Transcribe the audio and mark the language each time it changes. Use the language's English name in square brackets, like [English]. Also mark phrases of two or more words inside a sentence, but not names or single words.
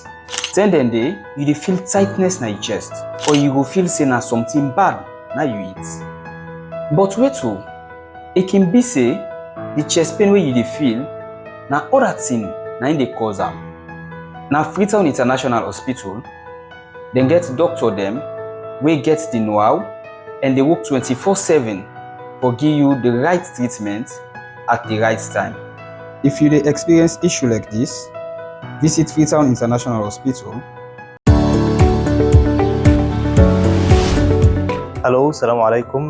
[Krio] Then day, you dey feel tightness na your chest, or you go feel say na something bad na you eat. But wait o, it can be say the chest pain wey you dey feel na other thing na im dey cause am. Na Freetown International Hospital, dem get doctor dem wey get the know-how and they work 24/7 for give you the right treatment at the right time. If you dey experience issue like this, visit Freetown International Hospital. [Arabic] Hello, السلام عليكم.